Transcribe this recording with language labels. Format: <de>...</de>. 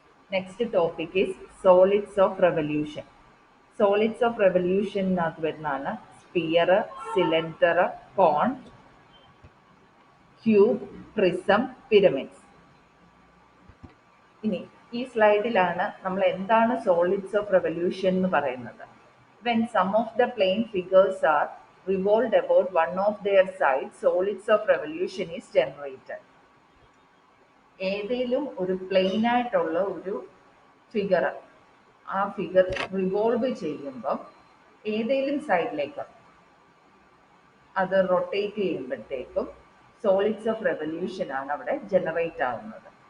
<en>Next topic is solids of revolution.</en> <ml>Solids of റെവല്യൂഷനകത്ത് വരുന്നതാണ് sphere, cylinder, കോൺ, cube, prism, pyramids. ഇനി ഈ സ്ലൈഡിലാണ് നമ്മൾ എന്താണ് സോളിഡ്സ് ഓഫ് റെവല്യൂഷൻ എന്ന് പറയുന്നത്.</ml> <en>When some of the plane figures are revolved about one of their sides, solids of revolution is generated.</en> <ml>ഏതെങ്കിലും ഒരു plain ആയിട്ടുള്ള ഒരു ഫിഗർ, ആ ഫിഗർ റിവോൾവ് ചെയ്യുമ്പം ഏതെങ്കിലും സൈഡിലേക്ക് അത് റൊട്ടേറ്റ് ചെയ്യുമ്പോഴത്തേക്കും സോളിഡ്സ് ഓഫ് റെവല്യൂഷൻ ആണ് അവിടെ ജനറേറ്റ് ആവുന്നത്.</ml>